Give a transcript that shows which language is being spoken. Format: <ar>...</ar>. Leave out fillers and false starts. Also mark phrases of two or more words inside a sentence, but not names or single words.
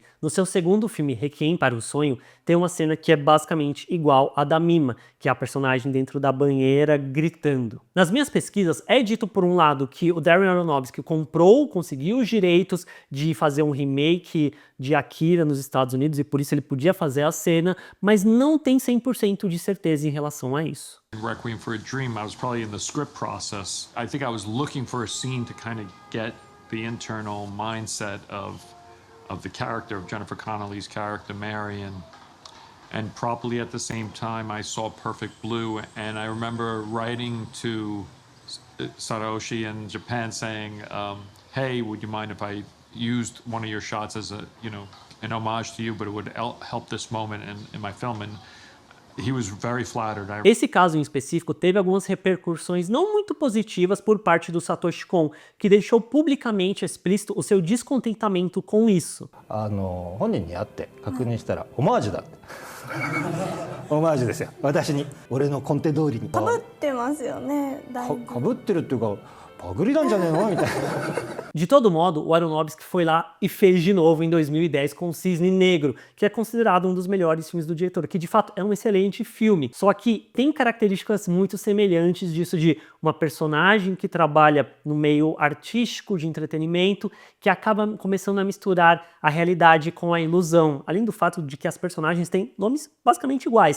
<pt>No seu segundo filme, Requiem para o Sonho, tem uma cena que é basicamente igual à da Mima, que é a personagem dentro da banheira gritando. Nas minhas pesquisas, é dito por um lado que o Darren Aronofsky conseguiu os direitos de fazer um remake de Akira nos Estados Unidos, e por isso ele podia fazer a cena, mas não tem 100% de certeza em relação a isso.</pt> <en>Requiem for a Dream, I was probably in the script process. I think I was looking for a scene to kind of get the internal mindset of the character of Jennifer Connelly's character Mary, and probably at the same time I saw Perfect Blue, and I remember writing to Satoshi in Japan saying, hey, would you mind if I used one of your shots as an homage to you, but it would help this moment in my film, and he was very flattered.</en> <pt>Esse caso em específico teve algumas repercussões não muito positivas por parte do Satoshi Kon, que deixou publicamente explícito o seu descontentamento com isso.</pt> <ja>本人に会って確認したらオマージュだって。オマージュですよ。私に俺のコンテ通りに。被ってますよね。被ってるっていうか。パグリなんじゃねえのみたいな。</ja> <pt>De todo modo, o Aronofsky foi lá e fez de novo em 2010 com Cisne Negro, que é considerado um dos melhores filmes do diretor, que de fato é um excelente filme. Só que tem características muito semelhantes disso, de uma personagem que trabalha no meio artístico de entretenimento, que acaba começando a misturar a realidade com a ilusão, além do fato de que as personagens têm nomes basicamente iguais.</pt>